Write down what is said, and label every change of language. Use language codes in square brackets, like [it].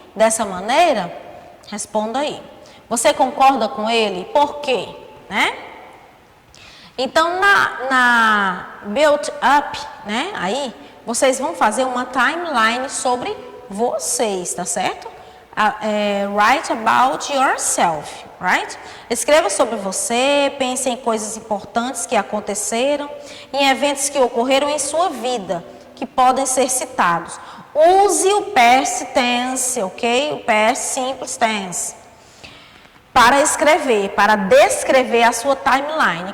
[pt] Dessa maneira? Responda aí. Você concorda com ele? Por quê? Né? Então, na Build Up, né? Aí, vocês vão fazer uma timeline sobre vocês, tá certo? [en] Write about yourself, right? [pt] Escreva sobre você, pense em coisas importantes que aconteceram, em eventos que ocorreram em sua vida, que podem ser citados. Use o past tense, ok? O past simple tense. Para escrever, para descrever a sua timeline.